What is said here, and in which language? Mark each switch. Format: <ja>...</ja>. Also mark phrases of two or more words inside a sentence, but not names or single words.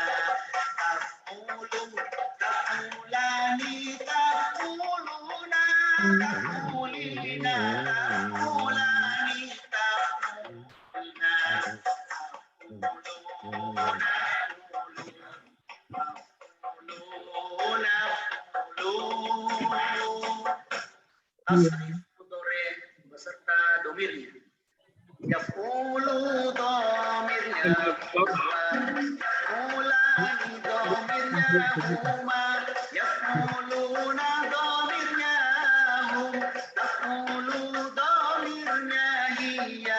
<ar>تَفْعَلُ تَفْعَلَانِ تَفْعَلُونَ تَفْعَلِينَ تَفْعَلَانِ تَفْعَلُونَ. أصرف مضارع</ar> <id>beserta domirnya. Yaf'ulu domirnya yaf'ulani domirnya huma. Yaf'uluna domirnya hum. Taf'ulu domirnya hiya.</id>